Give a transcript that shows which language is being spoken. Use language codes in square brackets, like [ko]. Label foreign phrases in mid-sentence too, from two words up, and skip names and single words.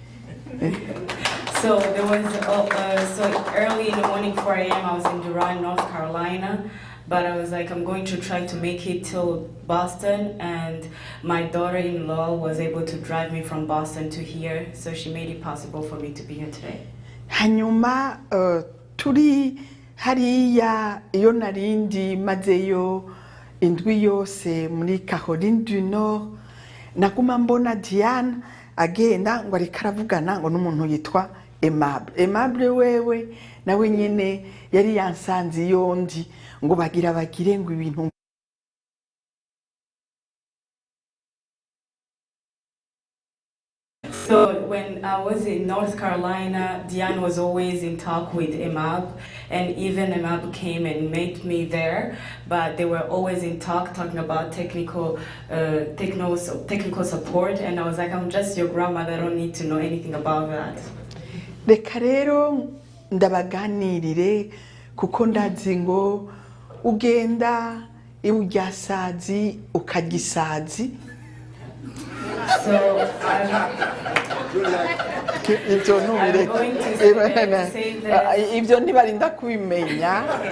[en] So there was so early in the morning, 4 a.m. I was in Durham, North Carolina, but I was like, I'm going to try to make it till Boston, and my daughter-in-law was able to drive me from Boston to here, so she made it possible for me to be here today. [rn] hanyuma turi hariya iyo narindi mazeyo indwi yose muri Caroline du Nord, naguma mbona Diane agenda ngo ariko aravugana ngo n'umuntu yitwa Aimable wewe nawe nyene yari yansanze yondi ngo bagire ngo ibintu. [en] So when I was in North Carolina, Diane was always in talk with Aimable, and even Aimable came and met me there, but they were always in talking about technical support, and I was like, I'm just your grandmother, I don't need to know anything about that. [rn] Reka rero ndabaganirire kuko ndazi ngo ugenda iburyasazi ukagisazi. [en] So [rn] ibyo ntibarinda kubimenya.